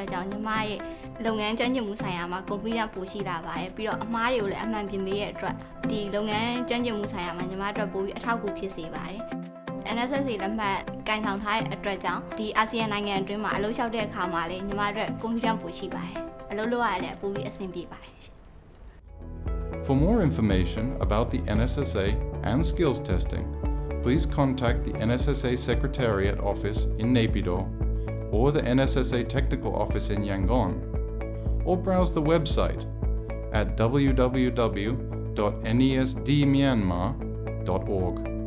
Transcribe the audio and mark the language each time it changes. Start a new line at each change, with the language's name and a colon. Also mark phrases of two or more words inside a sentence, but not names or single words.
Burmese: အတွက်ကြောင့်ညီမရဲ့လုပ်ငန်းကျွမ်းကျင်မှုဆိုင်ရာမှာ confidence ပိုရှိလာပါတယ်ပြီးတော့အမှားတွေကိုလည်းအမှန်ပြင်ပေးရတဲ့အတွက်ဒီလုပ်ငန်းကျွမ်းကျင်မှုဆိုင်ရာမှာညီမအတွက်ပိုပြီးအထောက်အကူဖြစ်စေပါတယ် NSSA လက်မှတ်ကင်ဆောင်ထားတဲ့အတွက်ကြောင့်ဒီ ASEAN နိုင်ငံအတွင်းမှာအလုပ်လျှောက်တဲ့အခါမှာလည်းညီမအတွက် confidence ပိုရှိပါတယ်အလုပ်လုပ်ရလည်းပိုပြီးအဆင်ပြေပါတယ်
English: For more information about the NSSA and skills testing, please contact the NSSA Secretariat Office in Naypyidaw or the NSSA Technical Office in Yangon, or browse the website at www.nesdmyanmar.org.